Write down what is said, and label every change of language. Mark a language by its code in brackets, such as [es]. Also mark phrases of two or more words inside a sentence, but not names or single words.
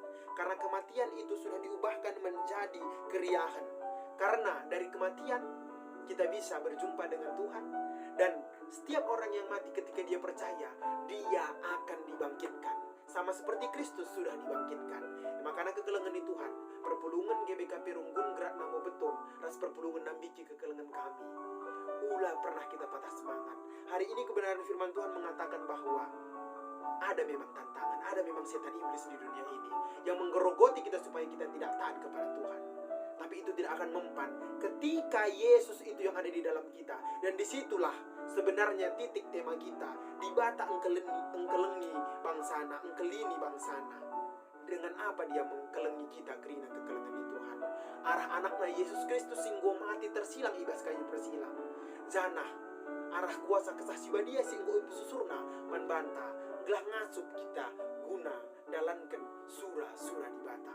[id] Karena kematian itu sudah diubahkan menjadi keriahan. Karena dari kematian kita bisa berjumpa dengan Tuhan. Dan setiap orang yang mati ketika dia percaya, dia akan dibangkitkan. Sama seperti Kristus sudah dibangkitkan. [btx] Makanya kekelengan di Tuhan. Perpulungan GBKP Runggun gerak namo betul. Ras perpulungan nambiki kekelengan kami. Ulah pernah [id] kita patah semangat. Hari ini kebenaran firman Tuhan mengatakan bahwa ada memang tantangan, ada memang setan iblis di dunia ini yang menggerogoti kita supaya kita tidak taat kepada Tuhan. Tapi itu tidak akan mempan ketika Yesus itu yang ada di dalam kita. Dan disitulah sebenarnya titik tema kita. [btx] Di bata engkelengi bangsana, engkelini bangsana. [id] dengan apa dia mengkelengi kita kerina kekelengan di Tuhan. [btx] Arah anaknya Yesus Kristus singgo mati tersilang ibas kayu persilang. Janah arah kuasa kesasiba dia singgo ibu susurna manbanta gelah ngasup kita guna dalankan surah-surah di bata.